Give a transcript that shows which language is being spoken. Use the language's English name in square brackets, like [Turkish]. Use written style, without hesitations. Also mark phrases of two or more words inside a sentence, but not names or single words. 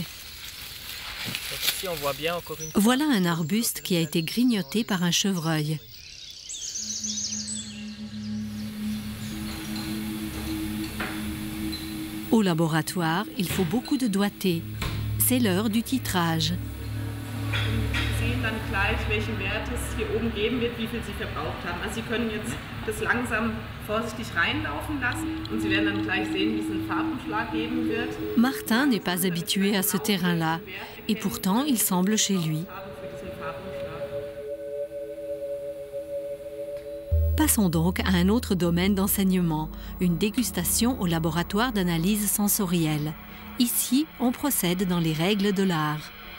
[French] Donc ici, on voit bien encore une fois. Voilà un arbuste qui a été grignoté par un chevreuil. Au laboratoire, il faut beaucoup de doigté. C'est l'heure du titrage. [German] Sie sehen dann gleich, welchen Wert es hier oben geben wird, wie viel Sie verbraucht haben. Also Sie können jetzt das langsam vorsichtig reinlaufen lassen und Sie werden dann gleich sehen, wie es einen Farbenschlag geben wird. [French] Martin n'est pas habitué à ce terrain-là, et pourtant il semble chez lui. Passons donc à un autre domaine d'enseignement, une dégustation au laboratoire d'analyse sensorielle. Ici, on procède dans les règles de l'art.